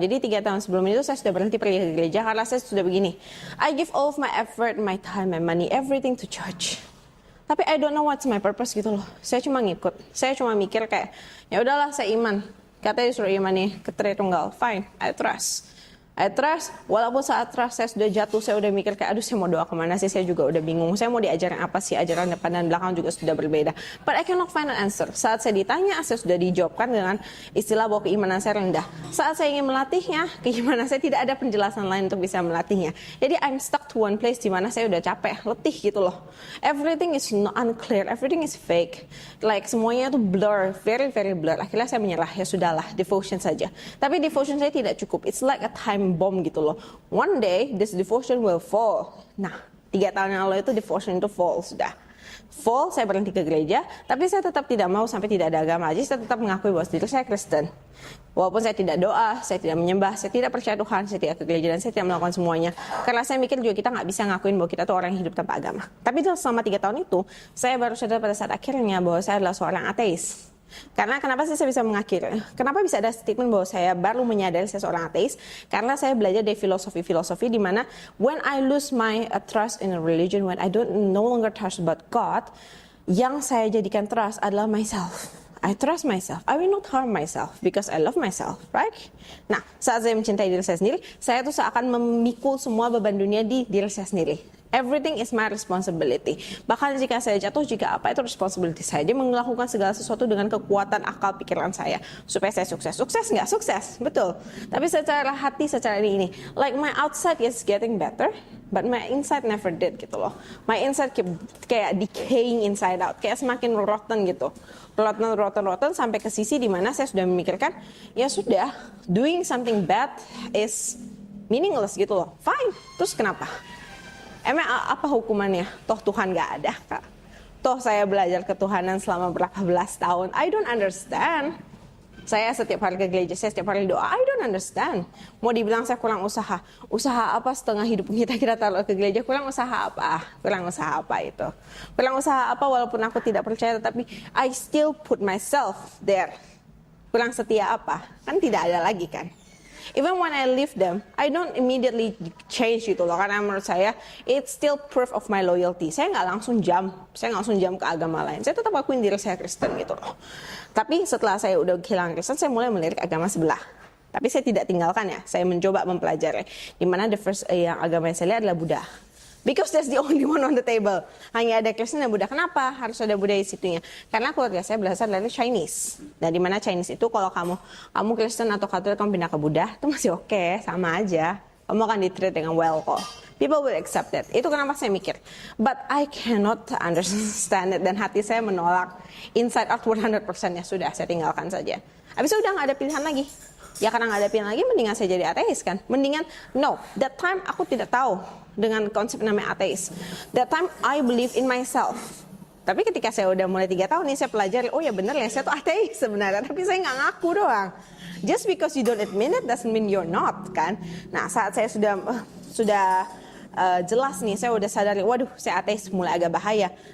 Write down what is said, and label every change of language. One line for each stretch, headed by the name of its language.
Indonesian: Jadi 3 tahun sebelum itu saya sudah berhenti pergi ke gereja karena saya sudah begini.
English: I give all of my effort, my time, my money, everything to church. Tapi I don't know what's my purpose
Indonesian: gitu loh. Saya cuma ngikut. Saya cuma mikir kayak, ya udahlah saya iman. Katanya disuruh iman nih ke Tritunggal.
English: Fine, I trust.
Indonesian: Walaupun saat trust saya sudah jatuh, saya udah mikir kayak, aduh saya mau doa kemana sih, saya juga udah bingung. Saya mau diajarin apa sih, ajaran depan dan belakang juga sudah berbeda.
English: But I cannot find an answer.
Indonesian: Saat saya ditanya, saya sudah dijawabkan dengan istilah bahwa keimanan saya rendah. Saat saya ingin melatihnya, keimanan saya tidak ada penjelasan lain untuk bisa melatihnya. Jadi
English: I'm stuck to one place
Indonesian: di mana saya udah capek, letih gitu loh.
English: Everything is unclear, everything is fake. Like
Indonesian: semuanya tuh
English: blur, very very blur.
Indonesian: Akhirnya saya menyerah, ya sudahlah, devotion saja. Tapi devotion saya tidak cukup.
English: It's like a time bomb
Indonesian: gitu loh.
English: One day this devotion will fall.
Indonesian: Nah, 3 tahun yang lalu itu devotion itu fall sudah. Fall, saya berhenti ke gereja, tapi saya tetap tidak mau sampai tidak ada agama. Jadi saya tetap mengakui bahwa diri saya Kristen. Walaupun saya tidak doa, saya tidak menyembah, saya tidak percaya Tuhan, saya tidak ke gereja dan saya tidak melakukan semuanya. Karena saya mikir juga kita nggak bisa ngakuin bahwa kita tuh orang yang hidup tanpa agama. Tapi selama 3 tahun itu, saya baru sadar pada saat akhirnya bahwa saya adalah seorang ateis. Karena kenapa sih saya bisa mengakhiri? Kenapa bisa ada statement bahwa saya baru menyadari saya seorang ateis? Karena saya belajar dari filosofi di mana
English: when I lose my trust in a religion, when I don't no longer trust about God,
Indonesian: yang saya jadikan trust adalah
English: myself. I trust myself. I will not harm myself because I love myself, right?
Indonesian: Nah, saat saya mencintai diri saya sendiri, saya tuh seakan memikul semua beban dunia di diri saya sendiri.
English: Everything is my responsibility.
Indonesian: Bahkan jika saya jatuh, jika apa itu responsibility saya. Dia melakukan segala sesuatu dengan kekuatan akal pikiran saya. Supaya saya sukses. Sukses nggak? Sukses, betul. Tapi secara hati, secara ini.
English: Like my outside is getting better, but my inside never did
Indonesian: gitu loh.
English: My inside kayak decaying inside out.
Indonesian: Kayak semakin rotten gitu. Rotten sampai ke sisi dimana saya sudah memikirkan, ya sudah,
English: doing something bad is meaningless
Indonesian: gitu loh. Fine, terus kenapa? Emang apa hukumannya? Toh Tuhan gak ada kak. Toh saya belajar ketuhanan selama berapa belas tahun.
English: I don't understand.
Indonesian: Saya setiap hari ke gereja, saya setiap hari doa.
English: I don't understand.
Indonesian: Mau dibilang saya kurang usaha. Usaha apa setengah hidup kita taruh ke gereja? Kurang usaha apa? Kurang usaha apa itu? Kurang usaha apa walaupun aku tidak percaya, tetapi
English: I still put myself there.
Indonesian: Kurang setia apa? Kan tidak ada lagi kan?
English: Even when I leave them, I don't immediately change
Indonesian: gitu loh. Karena menurut saya,
English: it's still proof of my loyalty.
Indonesian: Saya nggak langsung jump ke agama lain. Saya tetap akuin diri saya Kristen gitu loh. Tapi setelah saya udah kehilangan Kristen, saya mulai melirik agama sebelah. Tapi saya tidak tinggalkan ya. Saya mencoba mempelajari. Dimana the first yang agama yang saya lihat adalah Buddha.
English: Because that's the only one on the table.
Indonesian: Hanya ada Kristen dan Buddha. Kenapa harus ada Buddha di situnya? Karena keluarga saya berasal dari Chinese. Dan di mana Chinese itu kalau kamu Kristen atau Katolik kamu pindah ke Buddha, itu masih oke, sama aja. Kamu akan di-treat dengan well kok.
English: People will accept that.
Indonesian: Itu kenapa saya mikir.
English: But I cannot understand it.
Indonesian: Dan hati saya menolak.
English: Inside out
Indonesian: 100% ya sudah, saya tinggalkan saja. Habis itu udah gak ada pilihan lagi. Ya karena nggak ada pilihan lagi, mendingan saya jadi ateis kan. Mendingan, no, that time aku tidak tahu dengan konsep namanya ateis.
English: That time I believe in myself.
Indonesian: Tapi ketika saya udah mulai 3 tahun nih, saya pelajari, oh ya bener ya, saya tuh ateis sebenarnya. Tapi saya nggak ngaku doang.
English: Just because you don't admit it doesn't mean you're not kan.
Indonesian: Nah saat saya sudah jelas nih, saya udah sadari, waduh saya ateis, mulai agak bahaya.